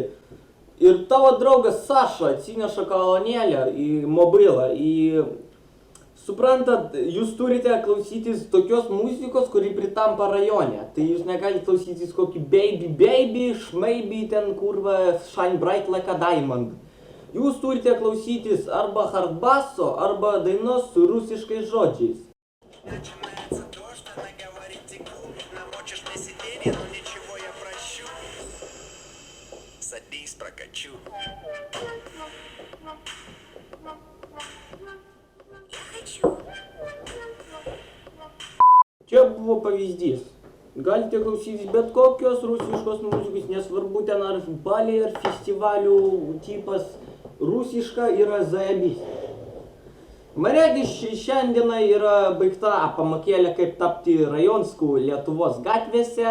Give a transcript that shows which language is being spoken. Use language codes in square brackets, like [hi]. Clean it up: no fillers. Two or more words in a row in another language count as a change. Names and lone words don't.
[lt] Ir tavo draugas Saša atsineša kolonėlę į mobilą. Suprantat, jūs turite klausytis tokios muzikos, kuri pritampa rajone. Tai jūs negalite klausytis kokį baby, šmeiby, ten kurva, [en] shine bright like a diamond. [lt] Jūs turite klausytis arba hardbasso, arba dainos su rusiškais žodžiais. [ru] Начинается то, что она говорит теку. Намочишь мне сиденье, но ничего я прощу. Садись, прокачу. Я хочу. [lt] Čia buvo pavyzdys. Galite klausytis bet kokios rusiškos muzikos, nesvarbu ten ar baliai, ar festivalių tipas. Rusiška yra zaebys. Regis šiandieną yra baigta pamokėlė, kaip tapti rajonskų Lietuvos gatvėse.